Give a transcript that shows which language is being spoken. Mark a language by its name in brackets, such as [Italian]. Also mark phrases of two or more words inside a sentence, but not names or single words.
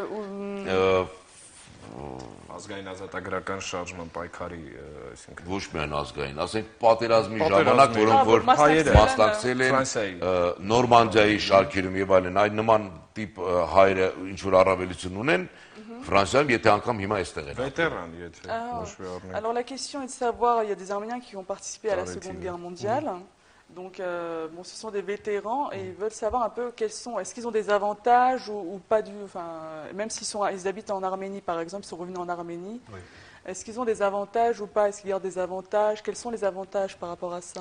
[Armenian] ազգային ազատագրական շարժման պայքարի, այսինքն ոչ միայն ազգային, ասենք պատերազմի ժամանակ, որոնք որ մասնակցել են Նորմանդիայի շարքերում եւ այլն, այդ նման տիպ հայերը ինչ որ առավելություն ունեն Ֆրանսիայում, եթե անգամ հիմա այստեղ են։ Vétéran, եթե ոչ մի առնենք։ [French] Alors la question est de savoir, il y a des Arméniens qui ont participé à la Seconde Guerre mondiale. Donc, bon, ce sont des vétérans et ils veulent savoir un peu quels sont, est-ce qu'ils ont des avantages ou pas du, enfin, même ils habitent en Arménie par exemple, ils sont revenus en Arménie, oui. Est-ce qu'ils ont des avantages ou pas, est-ce qu'il y a des avantages, quels sont les avantages par rapport à ça?